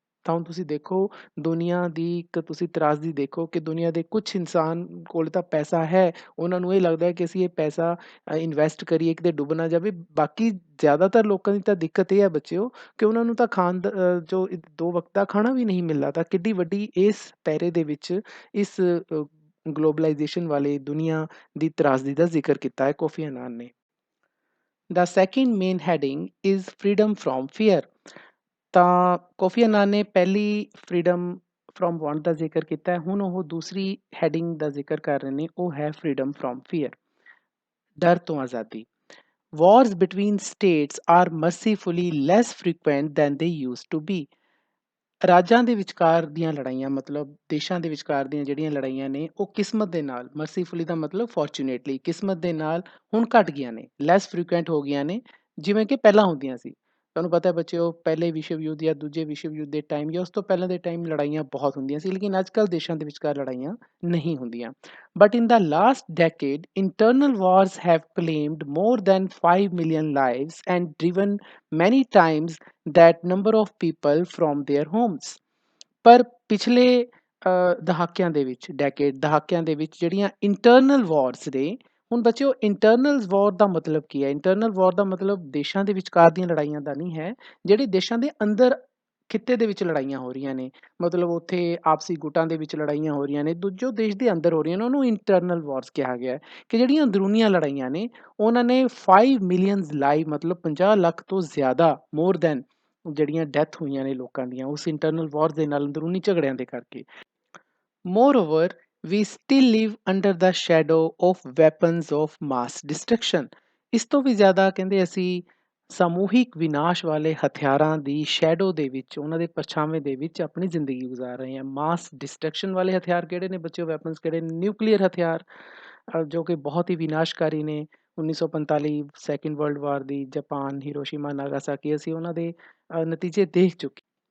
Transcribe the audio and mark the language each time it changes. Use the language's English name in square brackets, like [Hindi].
[Punjabi] ਤਾਂ ਹੁਣ ਤੁਸੀਂ ਦੇਖੋ ਦੁਨੀਆ ਦੀ ਇੱਕ ਤੁਸੀਂ ਤਰਾਜ਼ਦੀ ਦੇਖੋ ਕਿ ਦੁਨੀਆ ਦੇ ਕੁਛ ਇਨਸਾਨ ਕੋਲ ਤਾਂ ਪੈਸਾ ਹੈ, ਉਹਨਾਂ ਨੂੰ ਇਹ ਲੱਗਦਾ ਹੈ ਕਿ ਅਸੀਂ ਇਹ ਪੈਸਾ ਇਨਵੈਸਟ ਕਰੀਏ, ਕਿਤੇ ਡੁੱਬ ਨਾ ਜਾਵੇ। ਬਾਕੀ ਜ਼ਿਆਦਾਤਰ ਲੋਕਾਂ ਦੀ ਤਾਂ ਦਿੱਕਤ ਇਹ ਹੈ ਬੱਚਿਓ ਕਿ ਉਹਨਾਂ ਨੂੰ ਤਾਂ ਖਾਣ ਦਾ ਜੋ ਦੋ ਵਕਤ ਦਾ ਖਾਣਾ ਵੀ ਨਹੀਂ ਮਿਲਦਾ। ਤਾਂ ਕਿੱਡੀ ਵੱਡੀ ਇਸ ਪੈਰੇ ਦੇ ਵਿੱਚ ਇਸ ਗਲੋਬਲਾਈਜੇਸ਼ਨ ਵਾਲੇ ਦੁਨੀਆ ਦੀ ਤਰਾਜ਼ਦੀ ਦਾ ਜ਼ਿਕਰ ਕੀਤਾ ਹੈ ਕੋਫੀ ਅਨਾਨ ਨੇ। [English] The second main heading is freedom from fear। [Punjabi] ਤਾਂ ਕੋਫੀ ਅਨਾਨ ਨੇ ਪਹਿਲੀ [English] freedom from want [Punjabi] ਦਾ ਜ਼ਿਕਰ ਕੀਤਾ ਹੈ, ਹੁਣ ਉਹ ਦੂਸਰੀ ਹੈਡਿੰਗ ਦਾ ਜ਼ਿਕਰ ਕਰ ਰਹੇ ਨੇ, ਉਹ ਹੈ [English] freedom from fear, [Punjabi] ਡਰ ਤੋਂ ਆਜ਼ਾਦੀ। [English] Wars between states are mercifully less frequent than they used to be। [Punjabi] ਰਾਜਾਂ ਦੇ ਵਿਚਕਾਰ ਦੀਆਂ ਲੜਾਈਆਂ, ਮਤਲਬ ਦੇਸ਼ਾਂ ਦੇ ਵਿਚਕਾਰ ਦੀਆਂ ਜਿਹੜੀਆਂ ਲੜਾਈਆਂ ਨੇ, ਉਹ ਕਿਸਮਤ ਦੇ ਨਾਲ, ਮਰਸੀਫੁਲੀ ਦਾ ਮਤਲਬ ਫੋਰਚੂਨੇਟਲੀ, ਕਿਸਮਤ ਦੇ ਨਾਲ ਹੁਣ ਘਟ ਗਈਆਂ ਨੇ, [English] less frequent [Punjabi] ਹੋ ਗਈਆਂ ਨੇ, ਜਿਵੇਂ ਕਿ ਪਹਿਲਾਂ ਹੁੰਦੀਆਂ ਸੀ। ਤੁਹਾਨੂੰ ਪਤਾ ਹੈ ਬੱਚਿਓ, ਪਹਿਲੇ ਵਿਸ਼ਵ ਯੁੱਧ ਜਾਂ ਦੂਜੇ ਵਿਸ਼ਵ ਯੁੱਧ ਦੇ ਟਾਈਮ ਜਾਂ ਉਸ ਤੋਂ ਪਹਿਲਾਂ ਦੇ ਟਾਈਮ ਲੜਾਈਆਂ ਬਹੁਤ ਹੁੰਦੀਆਂ ਸੀ, ਲੇਕਿਨ ਅੱਜ ਕੱਲ੍ਹ ਦੇਸ਼ਾਂ ਦੇ ਵਿਚਕਾਰ ਲੜਾਈਆਂ ਨਹੀਂ ਹੁੰਦੀਆਂ। [English] But in the last decade internal wars have claimed more than 5 million lives and driven many times that number of people from their homes। [Punjabi] ਪਰ ਪਿਛਲੇ ਦਹਾਕਿਆਂ ਦੇ ਵਿੱਚ, ਦਹਾਕਿਆਂ ਦੇ ਵਿੱਚ ਜਿਹੜੀਆਂ ਇੰਟਰਨਲ ਵਾਰਸ ਨੇ, ਹੁਣ ਬੱਚਿਓ ਇੰਟਰਨਲ ਵਾਰ ਦਾ ਮਤਲਬ ਕੀ ਹੈ? ਇੰਟਰਨਲ ਵਾਰ ਦਾ ਮਤਲਬ ਦੇਸ਼ਾਂ ਦੇ ਵਿਚਕਾਰ ਦੀਆਂ ਲੜਾਈਆਂ ਦਾ ਨਹੀਂ ਹੈ, ਜਿਹੜੇ ਦੇਸ਼ਾਂ ਦੇ ਅੰਦਰ ਖਿੱਤੇ ਦੇ ਵਿੱਚ ਲੜਾਈਆਂ ਹੋ ਰਹੀਆਂ ਨੇ, ਮਤਲਬ ਉੱਥੇ ਆਪਸੀ ਗੁੱਟਾਂ ਦੇ ਵਿੱਚ ਲੜਾਈਆਂ ਹੋ ਰਹੀਆਂ ਨੇ, ਦੂਜੋ ਦੇਸ਼ ਦੇ ਅੰਦਰ ਹੋ ਰਹੀਆਂ ਨੇ, ਉਹਨੂੰ ਇੰਟਰਨਲ ਵਾਰਸ ਕਿਹਾ ਗਿਆ ਹੈ। ਕਿ ਜਿਹੜੀਆਂ ਅੰਦਰੂਨੀਆਂ ਲੜਾਈਆਂ ਨੇ, ਉਹਨਾਂ ਨੇ 5 ਮਿਲੀਅਨਸ ਲਾਈਵ, ਮਤਲਬ 50 ਲੱਖ ਤੋਂ ਜ਼ਿਆਦਾ, ਮੋਰ ਦੈਨ, ਜਿਹੜੀਆਂ ਡੈਥ ਹੋਈਆਂ ਨੇ ਲੋਕਾਂ ਦੀਆਂ ਉਸ ਇੰਟਰਨਲ ਵਾਰ ਦੇ ਨਾਲ, ਅੰਦਰੂਨੀ ਝਗੜਿਆਂ ਦੇ ਕਰਕੇ। [English] Moreover, we still live under the shadow of weapons of mass destruction। [Punjabi] ਇਸ ਤੋਂ ਵੀ ਜ਼ਿਆਦਾ ਕਹਿੰਦੇ ਅਸੀਂ ਸਮੂਹਿਕ ਵਿਨਾਸ਼ ਵਾਲੇ ਹਥਿਆਰਾਂ ਦੀ ਸ਼ੈਡੋ ਦੇ ਵਿੱਚ, ਉਹਨਾਂ ਦੇ ਪਰਛਾਵੇਂ ਦੇ ਵਿੱਚ ਆਪਣੀ ਜ਼ਿੰਦਗੀ ਗੁਜ਼ਾਰ ਰਹੇ ਹਾਂ। ਮਾਸ ਡਿਸਟਰਕਸ਼ਨ ਵਾਲੇ ਹਥਿਆਰ ਕਿਹੜੇ ਨੇ ਬੱਚਿਓ? ਵੈਪਨਸ ਕਿਹੜੇ ਨੇ? ਨਿਊਕਲੀਅਰ ਹਥਿਆਰ, ਜੋ ਕਿ ਬਹੁਤ ਹੀ ਵਿਨਾਸ਼ਕਾਰੀ ਨੇ। 1945 ਸੈਕਿੰਡ ਵਰਲਡ ਵਾਰ ਦੀ ਜਾਪਾਨ, ਹੀਰੋਸ਼ੀਮਾ, ਨਾਗਾਸਾਕੀ, ਅਸੀਂ ਉਹਨਾਂ ਦੇ ਨਤੀਜੇ ਦੇਖ ਚੁੱਕੇ।